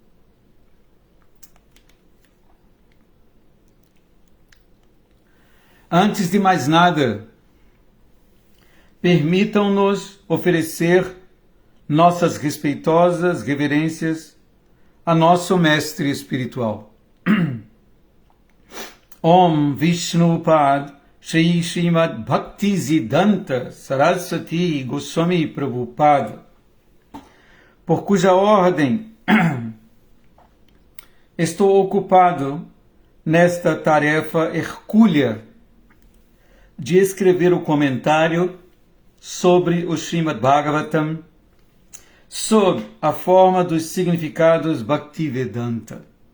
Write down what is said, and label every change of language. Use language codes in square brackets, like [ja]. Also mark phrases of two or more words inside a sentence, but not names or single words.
[pt] Antes de mais nada, permitam-nos oferecer nossas respeitosas reverências a nosso mestre espiritual. Om Vishnu Pad Shri Srimad Bhaktisiddhanta Saraswati Goswami Prabhupada, por cuja ordem estou ocupado nesta tarefa hercúlea de escrever o comentário sobre o Srimad Bhagavatam sob a forma dos significados Bhaktivedanta.